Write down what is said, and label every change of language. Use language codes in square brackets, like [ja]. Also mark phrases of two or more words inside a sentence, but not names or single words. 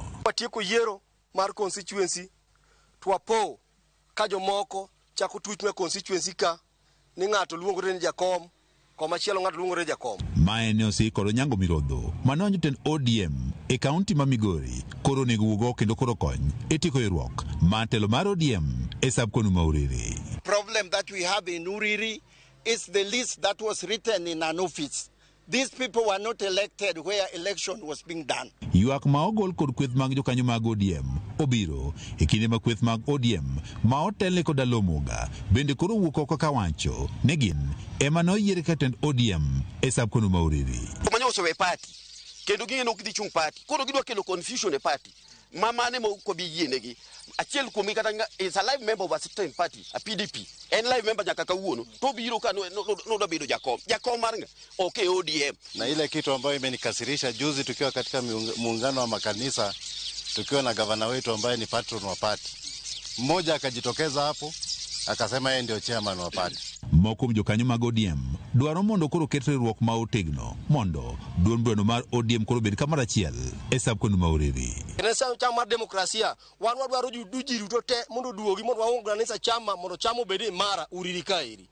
[luo] Watieko yiero mar constituency twapo ka jomoko chako tuch me constituency ka ni ng'ato luongore ni jakom komachielo ng'ato luongore jakom. Mae ne osikoro nyango mirodho manonyo jotend ODM e kaunti ma Migori koro nego wugo kendo koro kony e tieko ywaruok mar telo mar ODM e sub-county ma Uriri. [en] Problem that we have in Uriri is the list that was written in an office. These people were not elected where election was being done. [luo] Ywak ma ogol kod kweth mag jokanyo mag ODM obiro e kinde ma kweth mag ODM ma otelne kod Alomoga bende koro wuok oko kawacho ne gin ema noyiere ka tend ODM e sub-county ma Uriri. Kumanyo osewe party kendo ging'eno ok dhi chung party koro gidwa kelo confusion e party mamane mo ko bi yienegi achiel kuom kata [en] is a live member of a certain party a PDP [luo] en [en] live member [luo] nyaka kawuono to biro ka no bedo jakom mar okay ODM. [sw] Na ile kitu ambayo imenikasirisha juzi tukiwa katika muungano wa makanisa tukiwa na gavana wetu ambaye ni patron wa party, mmoja akajitokeza hapo akasema yeye ndio chairman wa party. [luo] Moko jokanyo mag ODM dwaro mondo koro ket riwruok ma otegno mondo duond mar ODM koro bed kamoro achiel e sub-county ma Uriri. Nesa chama demokrasia wan wadwaro judujiri to te mondo duogi mondo waorganize chama mondo chama obed mara Uriri kaeri.